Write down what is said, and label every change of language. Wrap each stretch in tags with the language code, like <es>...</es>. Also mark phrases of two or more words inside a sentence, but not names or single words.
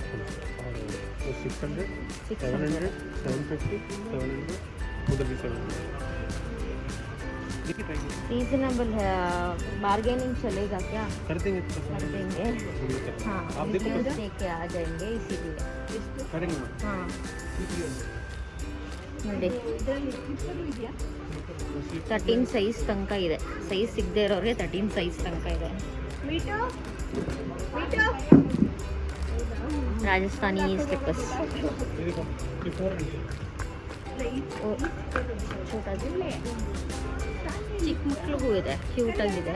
<hi>600 700 750 700 रीजनेबल है, बार्गेनिंग चलेगा क्या? कर देंगे हाँ, आप देखो लेके आ जाएंगे इसीलिए करेंगे.</hi> <kn>हाँ ನೋಡಿ 13 ಸೈಜ್ ತನಕ ಇದೆ. ಸೈಜ್ ಸಿಗದೆ ಇರೋರಿಗೆ 13 ಸೈಜ್ ತನಕ ಇದೆ. ರಾಜಸ್ಥಾನಿ ಸ್ಲಿಪ್ಪರ್ಸ್ ಚಿಕ್ಕ ಮಕ್ಳಿಗೂ ಇದೆ, ಕ್ಯೂಟ್ ಆಗಿದೆ.</kn>